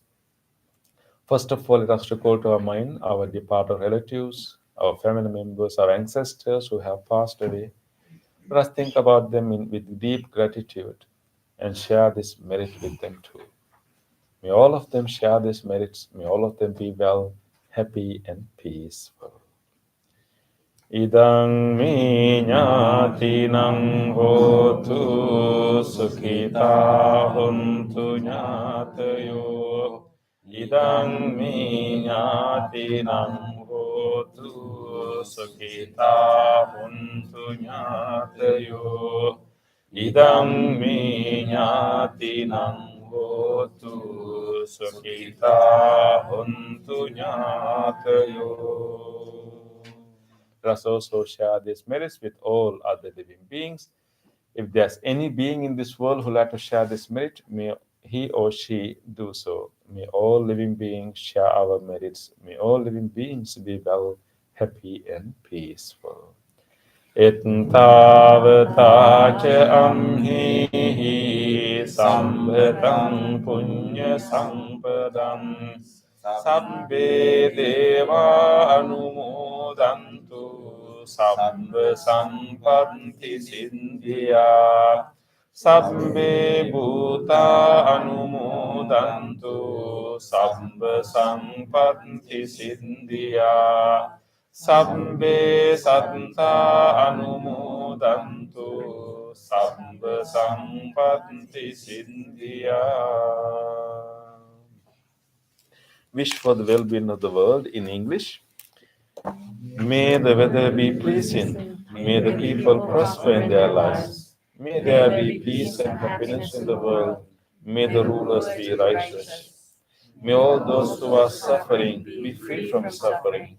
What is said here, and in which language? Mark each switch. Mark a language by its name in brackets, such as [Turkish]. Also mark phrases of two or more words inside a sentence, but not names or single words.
[English] First of all, let us recall to our mind our departed relatives, our family members, our ancestors who have passed away. Let us think about them with deep gratitude and share this merit with them too. May all of them share these merits. May all of them be well, happy, and peaceful. [Pali] Idang me ñātīnaṃ hotu sukhita hontu ñātayo. Idang me ñātīnaṃ hotu sukhita hontu ñātayo. Idang me ñātīnaṃ hotu sukhita hontu ñātayo. [English] Let us also share these merits with all other living beings. If there's any being in this world who like to share this merit, may he or she do so. May all living beings share our merits. May all living beings be well, happy, and peaceful. [Pali] Ettavata ca amhihi sambhatam punya sampadam sabbe deva anumodantu sabba sampatti sindhya sabbe bhuta anumodantu sabba sampatti sindhya sabbe satta anumodantu sabba sampatti sindhya. [English] Wish for the well-being of the world in English. May the weather be pleasing. May the people prosper in their lives. May there be peace and happiness in the world. May the rulers be righteous. May all those who are suffering be free from suffering.